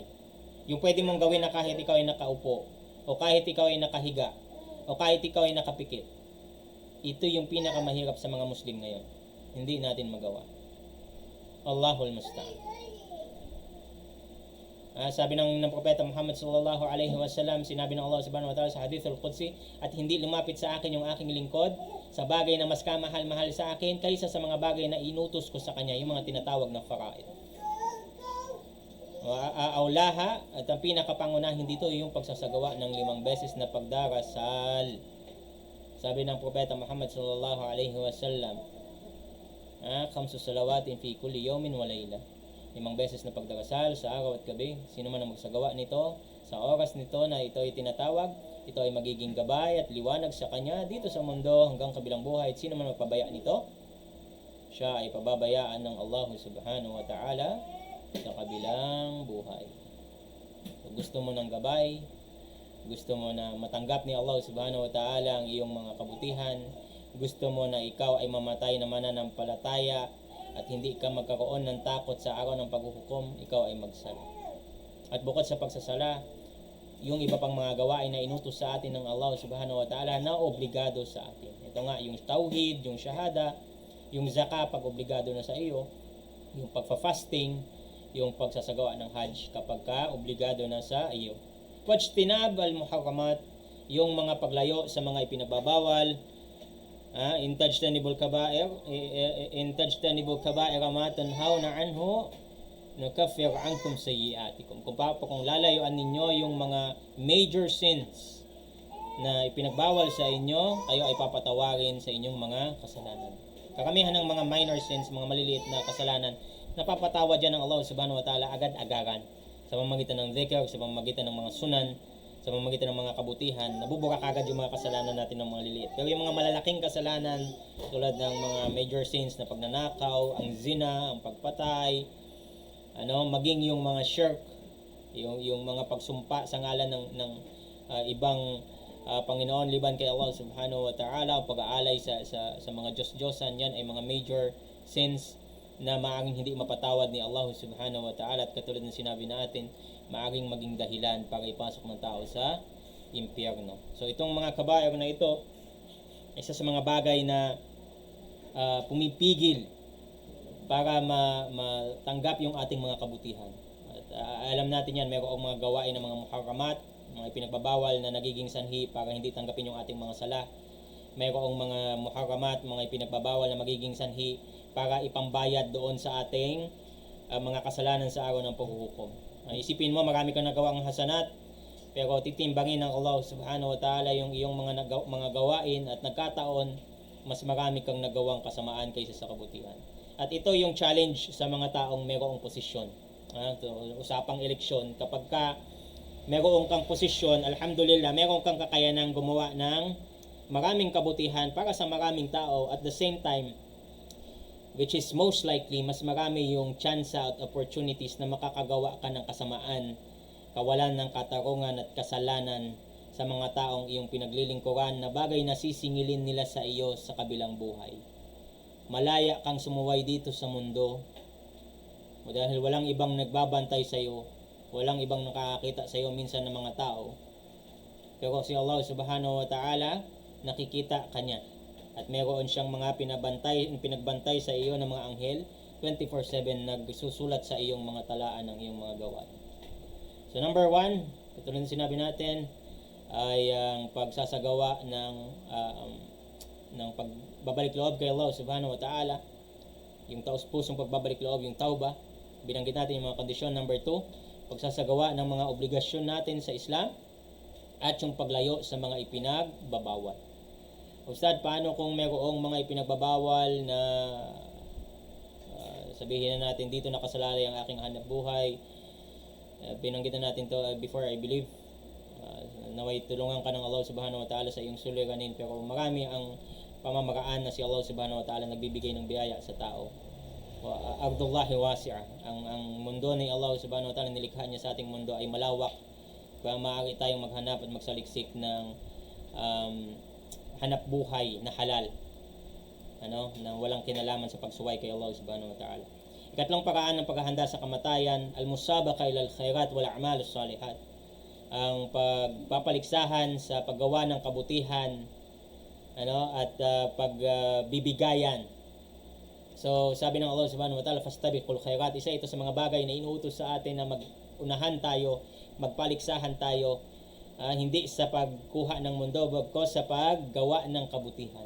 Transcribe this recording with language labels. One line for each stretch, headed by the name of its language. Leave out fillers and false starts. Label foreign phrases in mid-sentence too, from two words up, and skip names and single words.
Filipino: Yung pwede mong gawin na kahit ikaw ay nakaupo, o kahit ikaw ay nakahiga, o kahit ikaw ay nakapikit. Ito yung pinakamahirap sa mga Muslim ngayon. Hindi natin magawa.
Arabic: الله المستعان.
Filipino: Sabi ng propeta Muhammad
Arabic: صلى الله عليه وسلم,
Filipino: sinabi ng Allah
Arabic: سبحانه وتعالى
Filipino: sa hadith al-Qudsi, at hindi lumapit sa akin yung aking lingkod sa bagay na mas kamahal-mahal sa akin kaysa sa mga bagay na inutos ko sa kanya, yung mga tinatawag na faraid. Aulaha, at ang pinakapangunahin dito yung pagsasagawa ng 5 beses na pagdarasal. Sabi ng propeta Muhammad
Arabic: صلى الله عليه وسلم ٥ صلوات في كل يوم وليلة.
Filipino: 5 beses na pagdarasal sa araw at gabi. Sino man ang magsagawa nito sa oras nito na ito ay tinatawag, ito ay magiging gabay at liwanag sa kanya dito sa mundo hanggang kabilang buhay. At sino man magpabaya nito, siya ay pababayaan ng Allah
Arabic: سبحانه وتعالى
Filipino: sa kabilang buhay. Kung gusto mo ng gabay, gusto mo na matanggap ni Allah
Arabic: سبحانه وتعالى
Filipino: ang iyong mga kabutihan, gusto mo na ikaw ay mamatay na mananampalataya at hindi ka magkaroon ng takot sa araw ng paghuhukom, ikaw ay magsala. At bukod sa pagsasala, yung iba pang mga gawain na inutos sa atin ng Allah
Arabic: سبحانه وتعالى
Filipino: na obligado sa atin. Ito nga, yung tauhid, yung shahada, yung zakah pag obligado na sa iyo, yung pagfa-fasting, yung pagsasagawa ng hajj kapag ka obligado na sa iyo.
Arabic: واجتناب المحرمات,
Filipino: yung mga paglayo sa mga ipinagbabawal,
Arabic: إن تجتنبوا كبائر ما تنهون عنه نكفر عنكم سيئاتكم.
Filipino: Kung lalayuan ninyo yung mga
English: major sins
Filipino: na ipinagbawal sa inyo, kayo ay papatawarin sa inyong mga kasalanan. Karamihan ng mga
English: minor sins,
Filipino: mga maliliit na kasalanan, napapatawad yan ng Allah
Arabic: سبحانه وتعالى
Filipino: agad-agaran sa pamamagitan ng dhikr, sa pamamagitan ng mga sunan, sa pamamagitan ng mga kabutihan. Nabubura kagad yung mga kasalanan natin ng mga liliit. Pero yung mga malalaking kasalanan tulad ng mga
English: major sins
Filipino: na pagnanakaw, ang zina, ang pagpatay, maging yung mga shirk, yung mga pagsumpa sa ngalan ng ibang Panginoon liban kay Allah
Arabic: سبحانه وتعالى,
Filipino: o pag-aalay sa mga Diyos-Diyosan, yan ay mga
English: major sins
Filipino: na maaaring hindi mapatawad ni Allah
Arabic: سبحانه وتعالى,
Filipino: at katulad ng sinabi natin, maaaring maging dahilan para ipasok ng tao sa impyerno. So itong mga kabair na ito, isa sa mga bagay na pumipigil para matanggap yung ating mga kabutihan. At alam natin yan, mayroong mga gawain ng mga muharramat, mga ipinagbabawal na nagiging sanhi para hindi tanggapin yung ating mga sala. Mayroong mga muharramat, mga ipinagbabawal na magiging sanhi para ipambayad doon sa ating mga kasalanan sa araw ng paghuhukom. Isipin mo, marami kang nagawang hasanat, pero titimbangin ng Allah
Arabic: سبحانه وتعالى
Filipino: yung iyong mga gawain, at nagkataon mas marami kang nagawang kasamaan kaysa sa kabutihan. At ito yung challenge sa mga taong mayroong posisyon. Usapang eleksyon, kapag ka mayroong kang posisyon, alhamdulillah, mayroong kang kakayanang gumawa ng maraming kabutihan para sa maraming tao.
English: At the same time, which is most likely,
Filipino: mas marami yung chance at opportunities na makakagawa ka ng kasamaan, kawalan ng katarungan at kasalanan sa mga taong iyong pinaglilingkuran, na bagay na sisingilin nila sa iyo sa kabilang buhay. Malaya kang sumuway dito sa mundo dahil walang ibang nagbabantay sa iyo, walang ibang nakakakita sa iyo minsan ng mga tao, pero si Allah
Arabic: سبحانه وتعالى
Filipino: nakikita kanya, at meron siyang mga pinagbantay sa iyo ng mga anghel 24/7 nagsusulat sa iyong mga talaan ng iyong mga gawain. So number 1, ito rin sinabi natin, ay ang pagsasagawa ng pagbabalik loob kay Allah
Arabic: سبحانه وتعالى,
Filipino: yung taus-pusong pagbabalik loob, yung tauba. Binanggit natin yung mga kondisyon. Number 2, pagsasagawa ng mga obligasyon natin sa Islam, at yung paglayo sa mga ipinagbabawal. Ustad, paano kung mayroong mga ipinagbabawal na sabihin na natin dito nakasalalay ang aking hanap buhay? Binanggitan natin to
English: before, I believe.
Filipino: Naway tulungan ka ng Allah
Arabic: سبحانه وتعالى
Filipino: sa iyong suliranin, pero marami ang pamamaraan na si Allah
Arabic: سبحانه وتعالى
Filipino: nagbibigay ng biyaya sa tao.
Arabic: أرض الله واسعة,
Filipino: ang mundo ni Allah
Arabic: سبحانه وتعالى,
Filipino: nilikha niya sa ating mundo ay malawak, kaya maaari tayong maghanap at magsaliksik ng hanap buhay na halal, na walang kinalaman sa pagsuway kay Allah
Arabic: سبحانه وتعالى.
Filipino: Ikatlong paraan ng paghahanda sa kamatayan,
Arabic: المسابقة إلى الخيرات والأعمال الصالحات,
Filipino: ang pagpapaligsahan sa paggawa ng kabutihan, at pagbibigayan. So sabi ng Allah
Arabic: سبحانه وتعالى فاستبقوا الخيرات,
Filipino: isa ito sa mga bagay na inuutos sa atin na magunahan tayo, magpaligsahan tayo, hindi sa pagkuha ng mundo, bagkus sa paggawa ng kabutihan.